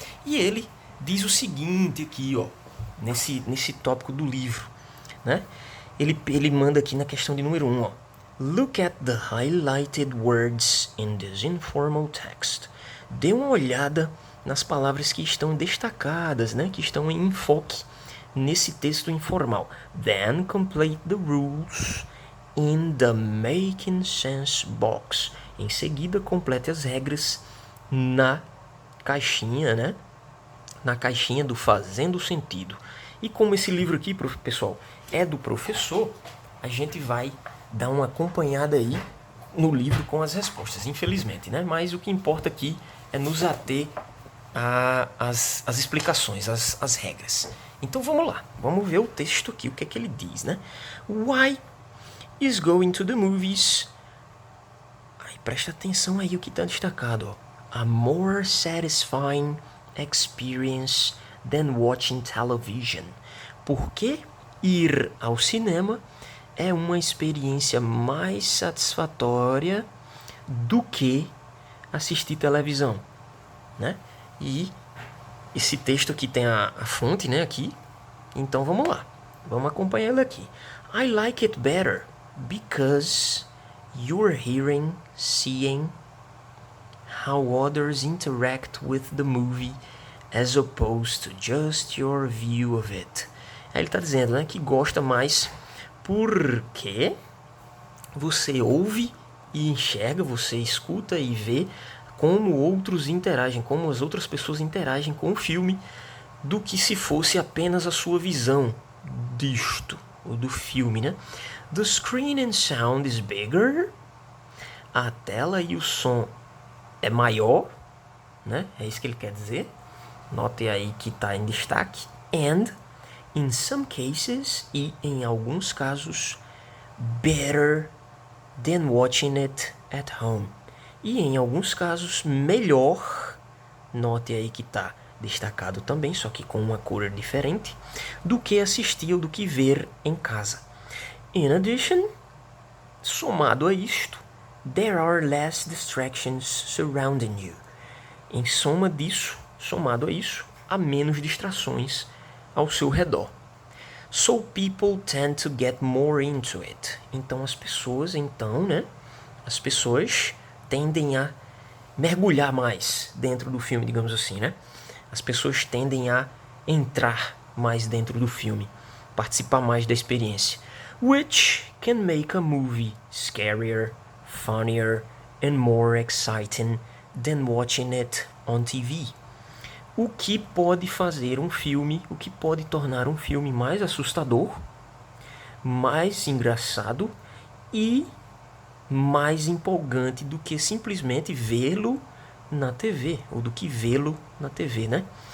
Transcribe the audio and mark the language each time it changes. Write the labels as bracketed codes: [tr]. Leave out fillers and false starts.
[pt] E ele diz o seguinte aqui, ó, nesse tópico do livro, né? Ele manda aqui na questão de número 1, ó. [en] Look at the highlighted words in this informal text. [pt] Dê uma olhada nas palavras que estão destacadas, né? Que estão em enfoque nesse texto informal. [en] Then complete the rules in the making sense box. [pt] Em seguida, complete as regras na caixinha, né? Na caixinha do fazendo sentido. E como esse livro aqui, pessoal, é do professor, a gente vai dar uma acompanhada aí no livro com as respostas, infelizmente, né? Mas o que importa aqui é nos ater às explicações, às regras. Então vamos lá, vamos ver o texto aqui, o que é que ele diz, né? [en] Why is going to the movies? [pt] Aí, presta atenção aí o que está destacado, ó. [en] A more satisfying experience than watching television. [pt] Por que ir ao cinema é uma experiência mais satisfatória do que assistir televisão, né? E esse texto aqui tem a fonte, né, aqui. Então vamos lá. Vamos acompanhar ele aqui. [en] I like it better because you're hearing, seeing how others interact with the movie as opposed to just your view of it. [pt] Aí ele está dizendo, né, que gosta mais porque você ouve e enxerga, você escuta e vê como outros interagem, como as outras pessoas interagem com o filme, do que se fosse apenas a sua visão disto, ou do filme, né? [en] The screen and sound is bigger. [pt] A tela e o som é maior, né? É isso que ele quer dizer. Note aí que está em destaque. [en] And, in some cases, [pt] e em alguns casos, [en] better than watching it at home. [pt] E em alguns casos, melhor, note aí que está destacado também, só que com uma cor diferente, do que assistir ou do que ver em casa. [en] In addition, [pt] somado a isto, [en] there are less distractions surrounding you. [pt] Em soma disso, somado a isso, há menos distrações ao seu redor. [en] So people tend to get more into it. [pt] Então as pessoas, as pessoas tendem a mergulhar mais dentro do filme, digamos assim, né? As pessoas tendem a entrar mais dentro do filme, participar mais da experiência. [en] Which can make a movie scarier, funnier and more exciting than watching it on TV. [pt] O que pode fazer um filme, o que pode tornar um filme mais assustador, mais engraçado e mais empolgante do que simplesmente vê-lo na TV, ou do que vê-lo na TV, né?